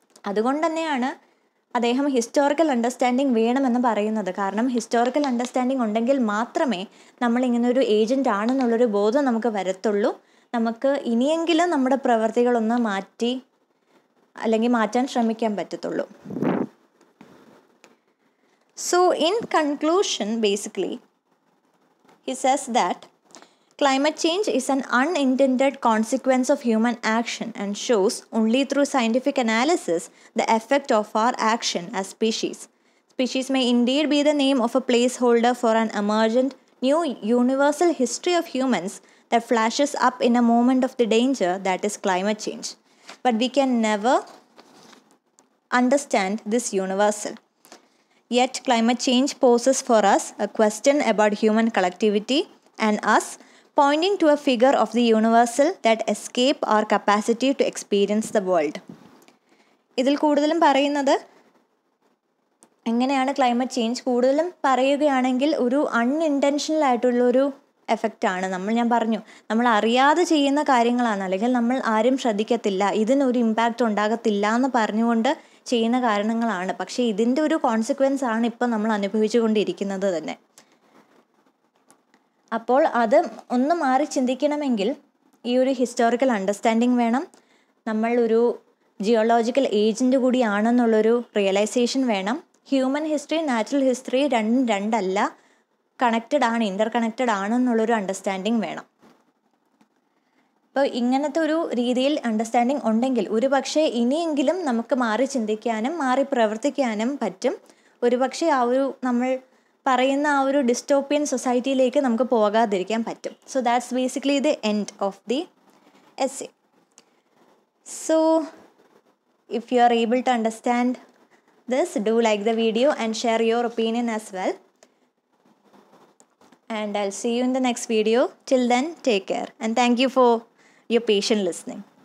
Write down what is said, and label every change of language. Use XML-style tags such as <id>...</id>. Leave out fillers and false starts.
<ml>അതുകൊണ്ട് തന്നെയാണ് അദ്ദേഹം ഹിസ്റ്റോറിക്കൽ അണ്ടർസ്റ്റാൻഡിങ് വേണമെന്ന് പറയുന്നത്. കാരണം ഹിസ്റ്റോറിക്കൽ അണ്ടർസ്റ്റാൻഡിങ് ഉണ്ടെങ്കിൽ മാത്രമേ നമ്മളിങ്ങനെ ഒരു ഏജൻ്റ് ആണെന്നുള്ളൊരു ബോധം നമുക്ക് വരത്തുള്ളൂ. നമുക്ക് ഇനിയെങ്കിലും നമ്മുടെ പ്രവർത്തികളൊന്ന് മാറ്റി അല്ലെങ്കിൽ മാറ്റാൻ ശ്രമിക്കാൻ പറ്റത്തുള്ളൂ.</ml> <en>So in conclusion, basically, he says that climate change is an unintended consequence of human action and shows only through scientific analysis the effect of our action as species. Species may indeed be the name of a placeholder for an emergent new universal history of humans that flashes up in a moment of the danger that is climate change. But we can never understand this universal. Yet climate change poses for us a question about human collectivity and us, pointing to a figure of the universal that escape our capacity to experience the world.</en> <ml>ഇതിൽ കൂടുതലും പറയുന്നത് എങ്ങനെയാണ് climate change കൂടുതലും പറയുകയാണെങ്കിൽ ഒരു unintentional ആയിട്ടുള്ളൊരു എഫക്റ്റാണ്. ഞാൻ പറഞ്ഞു, നമ്മൾ അറിയാതെ ചെയ്യുന്ന കാര്യങ്ങളാണ്, അല്ലെങ്കിൽ നമ്മൾ ആരും ശ്രദ്ധിക്കത്തില്ല, ഇതിനൊരു ഇമ്പാക്റ്റ് ഉണ്ടാകത്തില്ല എന്ന് പറഞ്ഞുകൊണ്ട് ചെയ്യുന്ന കാരണങ്ങളാണ്. പക്ഷേ ഇതിൻ്റെ ഒരു കോൺസിക്വൻസ് ആണ് ഇപ്പം നമ്മൾ അനുഭവിച്ചു കൊണ്ടിരിക്കുന്നത് തന്നെ. അപ്പോൾ അത് ഒന്ന് മാറി ചിന്തിക്കണമെങ്കിൽ ഈ ഒരു ഹിസ്റ്റോറിക്കൽ അണ്ടർസ്റ്റാൻഡിങ് വേണം. നമ്മൾ ഒരു ജിയോളജിക്കൽ ഏജൻ്റ് കൂടിയാണെന്നുള്ളൊരു റിയലൈസേഷൻ വേണം. ഹ്യൂമൻ ഹിസ്റ്ററി, നാച്ചുറൽ ഹിസ്റ്ററി രണ്ടും രണ്ടല്ല, കണക്റ്റഡ് ആണ്, ഇൻ്റർ കണക്റ്റഡ് ആണെന്നുള്ളൊരു അണ്ടർസ്റ്റാൻഡിങ് വേണം. അപ്പോൾ ഇങ്ങനത്തെ ഒരു രീതിയിൽ അണ്ടർസ്റ്റാൻഡിങ് ഉണ്ടെങ്കിൽ ഒരു പക്ഷേ ഇനിയെങ്കിലും നമുക്ക് മാറി ചിന്തിക്കാനും മാറി പ്രവർത്തിക്കാനും പറ്റും. ഒരു പക്ഷേ ആ ഒരു നമ്മൾ പറയുന്ന ആ ഒരു ഡിസ്റ്റോപ്പിയൻ സൊസൈറ്റിയിലേക്ക് നമുക്ക് പോകാതിരിക്കാൻ പറ്റും.</ml> <en>So that's basically the end of the essay. So if you are able to understand this, do like the video and share your opinion as well. And I'll see you in the next video. Till then, take care. And thank you for your patient listening.</en>